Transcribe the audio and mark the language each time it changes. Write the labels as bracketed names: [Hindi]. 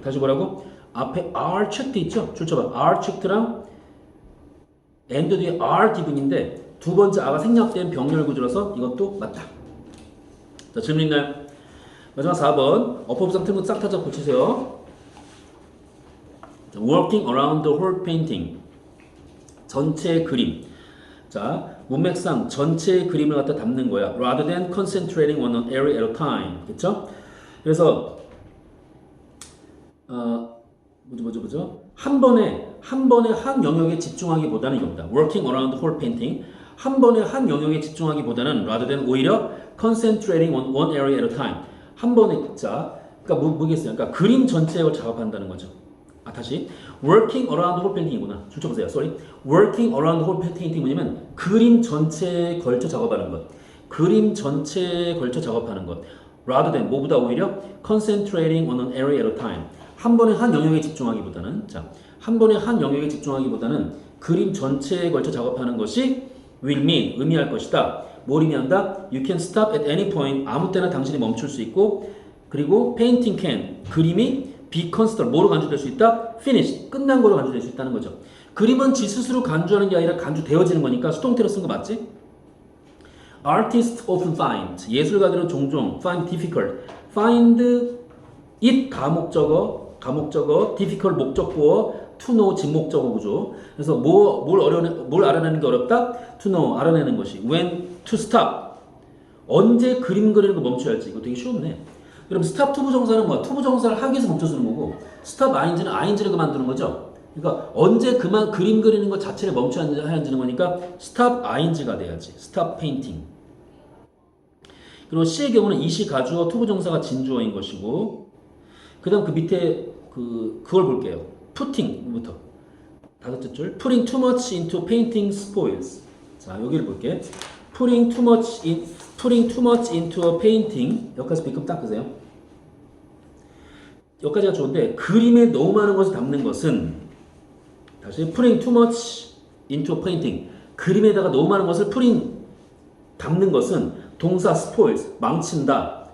[Korean] 다시 뭐라고? 앞에 are checked 있죠? 줄쳐봐. are checked랑 and 뒤에 are 기분인데 두 번째 a가 생략된 병렬 구조라서 이것도 맞다. 자, 질문 있나요? 마지막 4번 어법상 틀문 싹 타자 고치세요. [English] Working around the whole painting [Korean] 전체 그림. 자, 문맥상 전체 그림을 갖다 담는 거야. [English] Rather than concentrating on an area at a time. [Korean] 그쵸? 그래서 뭐죠? 한 번에 한 영역에 집중하기보다는 이겁니다. [English] Working around the whole painting. [Korean] 한 번에 한 영역에 집중하기보다는 [English] rather than 오히려 concentrating on one area at a time. [Korean] 한 번에 자, 그러니까 뭐겠어요? 그러니까 그림 전체를 작업한다는 거죠. 다시 [English] working around the whole painting이구나. [Korean] 줄쳐보세요. Sorry. [English] working around the whole painting [Korean] 뭐냐면 그림 전체에 걸쳐 작업하는 것. 그림 전체에 걸쳐 작업하는 것. [English] rather than [Korean] 뭐보다 오히려 [English] concentrating on an area at a time. [Korean] 한 번에 한 영역에 집중하기보다는 자, 한 번에 한 영역에 집중하기보다는 그림 전체에 걸쳐 작업하는 것이 [English] will mean [Korean] 의미할 것이다. 뭘 의미한다? [English] You can stop at any point [Korean] 아무 때나 당신이 멈출 수 있고 그리고 [English] painting can 그림이 be considered 뭐로 간주될 수 있다? [Korean] finish 끝난 거로 간주될 수 있다는 거죠. 그림은 지 스스로 간주하는 게 아니라 간주되어지는 거니까 수동태로 쓴 거 맞지? [English] Artists often find [Korean] 예술가들은 종종 [English] find difficult find it 가목적어 difficult 목적구어 to know 직목적어 구조. [Korean] 그래서 뭘 알아내는 게 어렵다? to know 알아내는 것이 when to stop 언제 그림 그리는 거 멈춰야 할지 이거 되게 쉬웠네. 그럼 스탑 투부정사는 뭐야? 투부정사를 하기 위해서 멈춰주는 거고 스탑 ing는 ing를 그만두는 거죠. 그러니까 언제 그만 그림 그리는 것 자체를 멈춰야 하는 거니까 스탑 ing가 돼야지. 스탑 페인팅. 그리고 C의 경우는 이시 가주어 투부정사가 진주어인 것이고 그 다음 그 밑에 그걸 볼게요. [English] putting부터 [Korean] 다섯째 줄 [English] putting too much into painting spoils. [Korean] 자, 여기를 볼게. [English] putting too much into a painting [Korean] 여기까지 B급 닦으세요. 여기까지가 좋은데 그림에 너무 많은 것을 담는 것은 다시 [English] putting too much into a painting [Korean] 그림에다가 너무 많은 것을 담는 것은 동사 spoils 망친다.